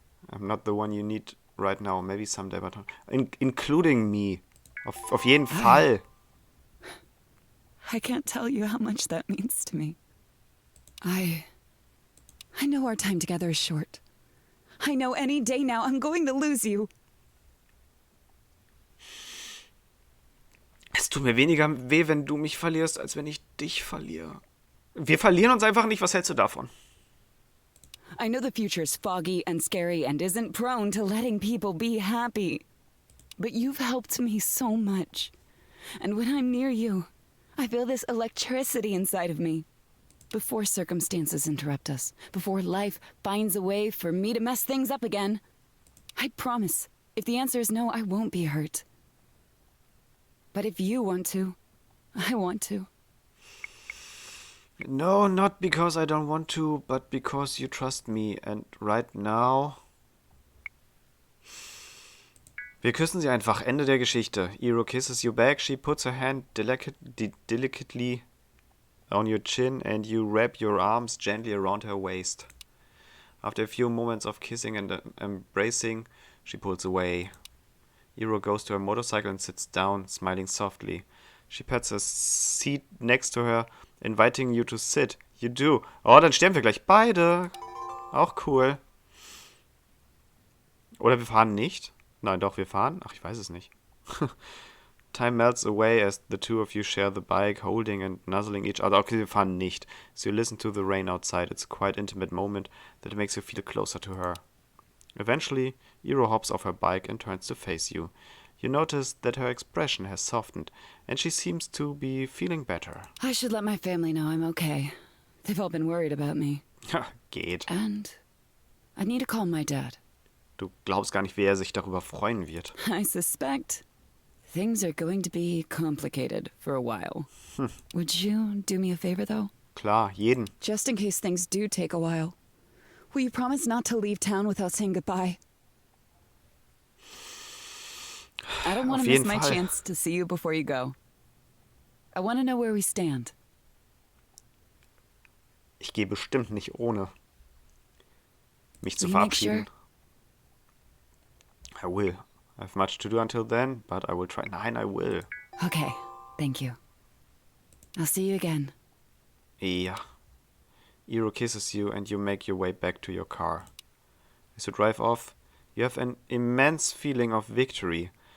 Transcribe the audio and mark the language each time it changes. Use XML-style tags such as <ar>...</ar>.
<en>I'm not the one you need right now. Maybe someday, but including me.</en> <de>Auf jeden Fall.</de> <en>I can't tell you how much that means to me. I know our time together is short. I know any day now I'm going to lose you.</en> <de>Es tut mir weniger weh, wenn du mich verlierst, als wenn ich dich verliere. Wir verlieren uns einfach nicht. Was hältst du davon?</de> <en>I know the future's foggy and scary and isn't prone to letting people be happy. But you've helped me so much. And when I'm near you, I feel this electricity inside of me. Before circumstances interrupt us, before life finds a way for me to mess things up again, I promise, if the answer is no, I won't be hurt. But if you want to, I want to. No, not because I don't want to, but because you trust me. And right now...</en> <de>Wir küssen sie einfach. Ende der Geschichte.</de> <en>Iro kisses you back. She puts her hand delicately on your chin and you wrap your arms gently around her waist. After a few moments of kissing and embracing, she pulls away. Iro goes to her motorcycle and sits down, smiling softly. She pats a seat next to her, inviting you to sit. You do.</en> <de>Oh, dann sterben wir gleich beide. Auch cool. Oder wir fahren nicht? Nein, doch, wir fahren. Ach, ich weiß es nicht.</de> <en>Time melts away as the two of you share the bike, holding and nuzzling each other.</en> <de>Okay, wir fahren nicht.</de> <en>So you listen to the rain outside. It's a quite intimate moment that makes you feel closer to her. Eventually, Iro hops off her bike and turns to face you. You notice that her expression has softened, and she seems to be feeling better. I should let my family know I'm okay. They've all been worried about me.</en> <de>Geht.</de> <en>And I need to call my dad.</en> <de>Du glaubst gar nicht, wie er sich darüber freuen wird.</de> <en>I suspect things are going to be complicated for a while. Would you do me a favor, though?</en> <de>Klar, jeden.</de> <en>Just in case things do take a while. Will you promise not to leave town without saying goodbye? I don't want</en> <de>Auf</de> <en>to miss</en> <de>jeden</de> <en>my</en> <de>Fall.</de> <en>chance to see you before you go. I want to know where we stand.</en> <de>Ich gehe bestimmt nicht ohne mich zu</de> <en>Will you make</en> <de>verabschieden.</de> <en>I will. I have much to do until then, but I will try. Nein, I will. Okay, thank you. I'll see you again.</en> <de>Ja.</de> <en>Iro kisses you and you make your way back to your car. As you drive off, you have an immense feeling of victory.</en>